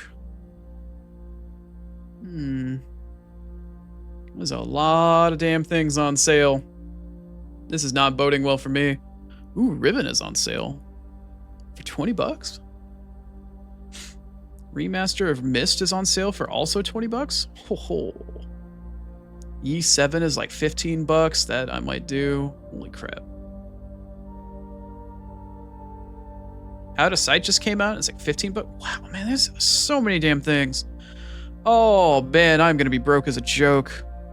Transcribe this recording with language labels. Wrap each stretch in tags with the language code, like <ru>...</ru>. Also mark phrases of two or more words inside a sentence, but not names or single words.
<en>There's a lot of damn things on sale. This is not boding well for me. Ooh, Ribbon is on sale for $20. Remaster of Myst is on sale for also $20. Ho ho. E7 is like $15. That I might do. Holy crap. Out of Sight just came out. It's like $15. Wow, man, there's so many damn things. Oh, man, I'm going to be broke as a joke.</en>